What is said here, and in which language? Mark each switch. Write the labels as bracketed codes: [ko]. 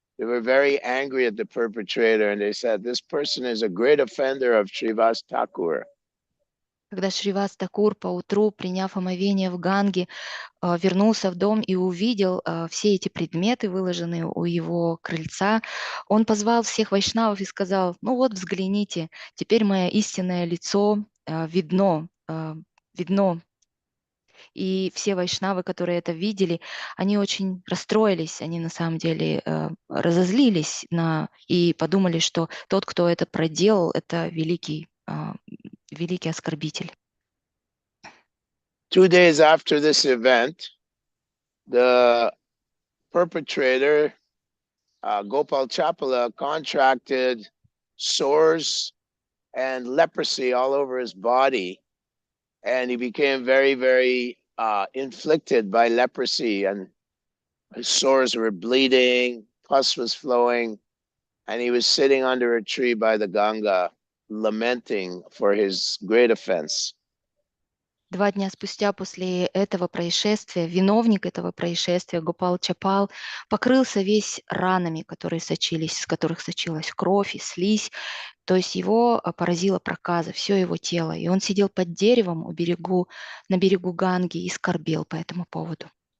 [en] They were very angry at the perpetrator, and they said, "This person is a great offender of Srivas Thakur." [ru] Когда Шривас Такур поутру, приняв омовение в Ганге, вернулся в дом и увидел все эти предметы, выложенные у его крыльца, он позвал всех вайшнавов и сказал: "Ну вот, взгляните, теперь мое истинное лицо видно. И все вайшнавы, которые это видели, они очень расстроились, они на самом деле разозлились и подумали, что тот, кто это проделал, это великий оскорбитель. [en] 2 days after this event, the perpetrator, Gopal Chapala, contracted sores and leprosy all over his body. And he became very, very inflicted by leprosy, and his sores were bleeding, pus was flowing, and he was sitting under a tree by the Ganga, lamenting for his great offense. [ru] 2 дня спустя после этого происшествия виновник этого происшествия, Гопал Чапал, покрылся весь ранами, из которых сочилась кровь и слизь. То есть его поразила проказа, все его тело. И он сидел под деревом на берегу Ганги и скорбел по этому поводу.